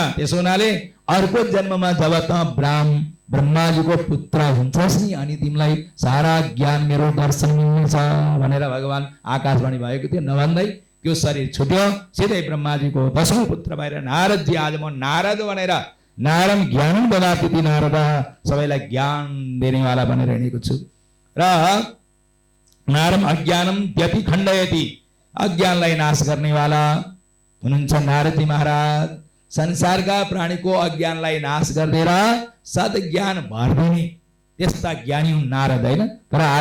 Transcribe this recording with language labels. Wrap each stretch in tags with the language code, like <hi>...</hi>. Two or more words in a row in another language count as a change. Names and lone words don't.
<ne>त्यसो हुनाले अर्को जन्ममा जब त ब्रह्माजीको पुत्र हुन्छस् नि, अनि तिमीलाई सारा ज्ञान मेरो दर्शन मिल्नेछ भनेर भगवान आकाशवाणी भएको थियो। नभन्दै त्यो शरीर छुट्यो, सिधै ब्रह्माजीको 10औं पुत्र भएर नारदजी, आज म नारद भनेर,</ne> <sa>नारम ज्ञानम ददाति नारद,</sa> <ne>सबैलाई ज्ञान दिनेवाला भनेर हिँडेको छु। र</ne> <sa>नारम अज्ञानम त्यति खण्डयति,</sa> <ne>अज्ञानलाई नाश गर्नेवाला हुनुहुन्छ नारदजी महाराज। संसारका प्राणीको अज्ञानलाई नाश गरिदिएर सद्ज्ञान भरिदिने त्यस्ता ज्ञानी हुन् नारद, होइन?</ne>